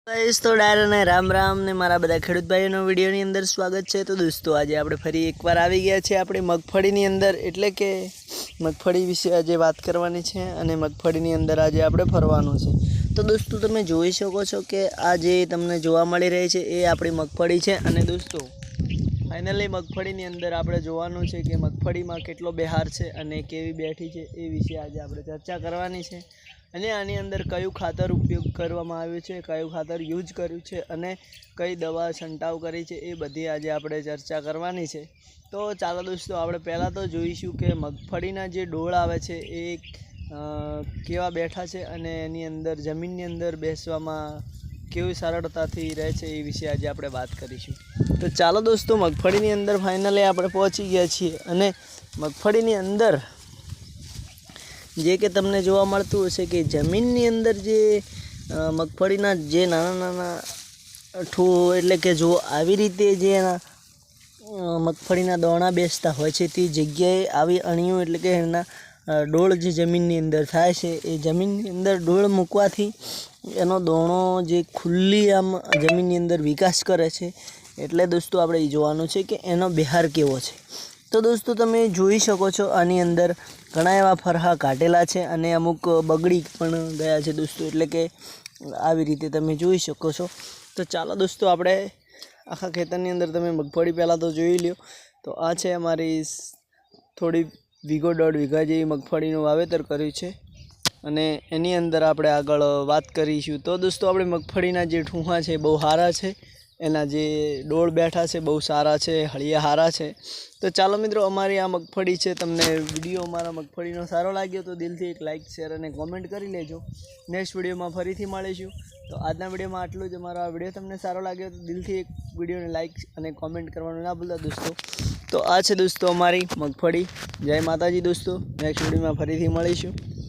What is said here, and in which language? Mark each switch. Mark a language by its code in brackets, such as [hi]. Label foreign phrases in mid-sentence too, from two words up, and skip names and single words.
[gu] ગાઇસ તો ડાયરા ને રામ રામ ને મારા બધા ખેડૂત ભાઈઓનો વિડિયોની અંદર સ્વાગત હૈ। તો દોસ્તો આજ આપણે ફરી એકવાર આવી ગયા છે આપણી મગફળીની અંદર, એટલે કે મગફળી વિષે આજ વાત કરવાની છે અને મગફળીની અંદર આજ આપણે ફરવાનું છે। તો દોસ્તો તમે જોઈ શકો છો કે આ જે તમને જોવા મળી રહી છે એ આપણી મગફળી છે। અને દોસ્તો ફાઇનલી મગફળીની અંદર આપણે જોવાનું છે કે મગફળીમાં કેટલો બેહાર છે અને કેવી બેઠી છે એ વિષે આજ આપણે ચર્ચા કરવાની છે। અને આની અંદર કયું ખાતર ઉપયોગ કરવામાં આવ્યું છે, કયું ખાતર યુઝ કર્યું છે અને કઈ દવા છંટાવ કરી છે એ બધી આજે આપણે ચર્ચા કરવાની છે। તો ચાલો દોસ્તો આપણે પહેલાં તો જોઈશું કે મગફળીના જે ડોળ આવે છે એ કેવા બેઠા છે અને એની અંદર જમીનની અંદર બેસવામાં કેવી સરળતાથી રહે છે એ વિશે આજે આપણે વાત કરીશું। તો ચાલો દોસ્તો મગફળીની અંદર ફાઇનલી આપણે પહોંચી ગયા છીએ અને મગફળીની અંદર જે કે તમને જોવા મળતું હશે કે જમીનની અંદર જે મગફળીના જે નાના નાના ઠો એટલે કે જો આવી રીતે જે મગફળીના દાણા બેસતા હોય છે તે જગ્યાએ આવી અણિયો એટલે કે એના ડોળ જે જમીનની અંદર થાય છે એ જમીનની અંદર ડોળ મૂકવાથી એનો દાણો જે ખુલ્લી આમ જમીનની અંદર વિકાસ કરે છે। એટલે દોસ્તો આપણે જોવાનું છે કે એનો બેહાર કેવો છે। તો દોસ્તો તમે જોઈ શકો છો આની અંદર ઘણા એવા ફરહા કાટેલા છે અને અમુક બગડી પણ ગયા છે દોસ્તો, એટલે કે આવી રીતે તમે જોઈ શકો છો। તો ચાલો દોસ્તો આપણે આખા ખેતરની અંદર તમે મગફળી પહેલા તો જોઈ લ્યો। તો આ છે અમારી થોડી વીઘો 1.5 વીઘા જેવી મગફળીનું વાવેતર કર્યું છે અને એની અંદર આપણે આગળ વાત કરીશું। તો દોસ્તો આપણે મગફળીના જે ઠૂહા છે બહુ સારા છે, એના જે ડોળ બેઠા છે બહુ સારા છે, હળિયા હારા છે। તો ચલો મિત્રો અમારી આ મગફળી છે, તમને વિડિયો અમારા મગફળીનો સારો લાગ્યો તો દિલથી એક લાઇક શેર અને કૉમેન્ટ કરી લેજો। [en] next video [gu] મેં ફરીથી મળીશું। તો આજના વિડિયો મેં આટલું જ। અમારો આ વિડિયો તમને સારો લાગ્યો તો દિલથી એક વિડિયો ને લાઇક અને કૉમેન્ટ કરવાનું ના ભૂલતા દોસ્તો। તો આ છે દોસ્તો અમારી મગફળી। જય માતાજી દોસ્તો। [en] next video [gu] મેં ફરીથી મળીશું।